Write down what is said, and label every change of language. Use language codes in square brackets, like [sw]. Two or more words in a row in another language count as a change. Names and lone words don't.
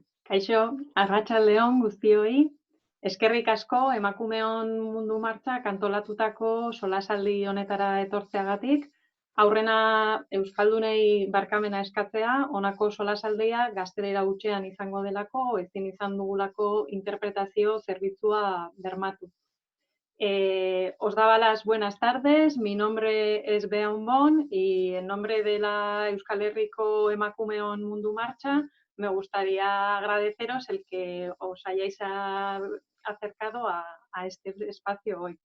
[eu] Kaixo, arratsaldeon guztioi. Eskerrik asko emakumeon mundu martxak antolatutako solasaldi honetara etortzeagatik. Aurrena euskaldunei barkamena eskatzea, honako solasaldia gaztelera hutsean izango delako, ezin izan dugulako interpretazio zerbitzua bermatu. [es] Os daba las buenas tardes, mi nombre es Bea Unbon y en nombre de la Euskal Herriko Emakumeon Mundu Marcha me gustaría agradeceros el que os hayáis acercado a este espacio hoy.